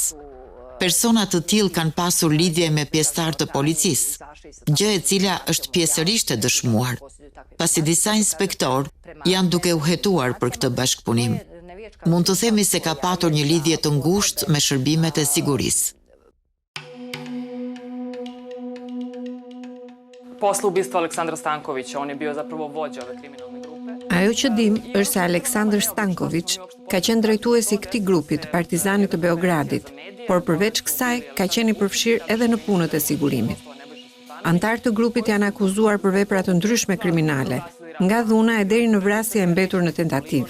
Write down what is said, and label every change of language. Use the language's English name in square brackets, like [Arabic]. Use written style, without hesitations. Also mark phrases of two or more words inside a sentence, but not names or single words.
[Albanian] Persona të tillë kanë pasur lidhje me pjesëtar të policisë, gjë e cila është pjesërisht e dëshmuar, pasi disa inspektor janë duke u hetuar për këtë bashkëpunim. Mund të themi se ka patur një lidhje të ngushtë me shërbimet e sigurisë. [Serbian] Posle ubistva Aleksandra Stankovića, on je bio zapravo vođa ove kriminalne grupe. [Albanian] Ajo që dim është se Aleksandar Stanković ka qenë drejtuesi i këtij grupi të Partizanit të Beogradit, por përveç kësaj ka qenë i përfshirë edhe në punët e sigurimit. Antarë të grupit janë akuzuar për vepra të ndryshme kriminale, nga dhuna e deri në vrasje e mbetur në tentativë.